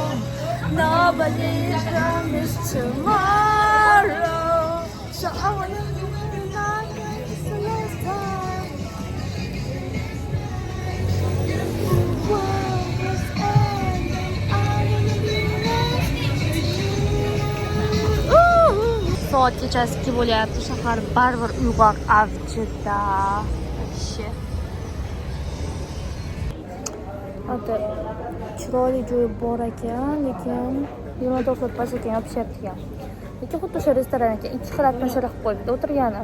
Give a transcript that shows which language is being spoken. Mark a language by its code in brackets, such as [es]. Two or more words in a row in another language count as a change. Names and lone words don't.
[en] Nobody's promised tomorrow, so I wanna be my best the last time. World was ending, I wanna be next to you. [uz] Soat kechasi 2 bo'lyapti, shahar baribir uyg'oq avjida. Ota, chiroyli joyi bor ekan, lekin 24 soat pas ekan, yopishyapti ekan. Lekin xuddi o'sha restoran ekan, 2 xil atmosfera qilib qo'yibdi o'tirgani.